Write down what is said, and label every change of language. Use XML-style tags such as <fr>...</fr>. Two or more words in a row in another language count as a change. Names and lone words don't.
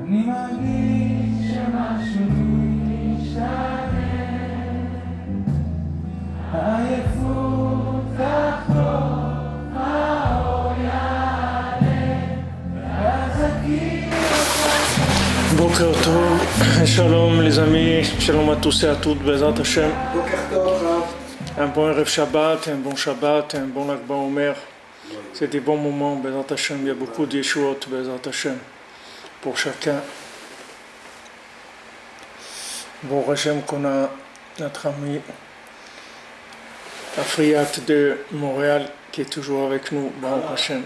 <he>אני מרגיש שמשהו משתנה, העייפות תחלוף, האור יעלה, ואז אכיר אותך. בוקר טוב,</he> <fr>Shalom les amis, Shalom à tous et à toutes,</fr> <he>בעזרת השם.</he> <fr>Un bon</fr> <he>ערב שבת,</he> <fr>un bon Shabbat, un bon Lag BaOmer. C'est des bons moments,</fr> <he>בעזרת השם,</he> <fr>il y a beaucoup de Yeshuot,</fr> <he>בעזרת השם,</he> <fr>pour chacun. Bon Hashem qu'on a notre ami Afriat de Montréal qui est toujours avec nous, Bon Hashem.</fr>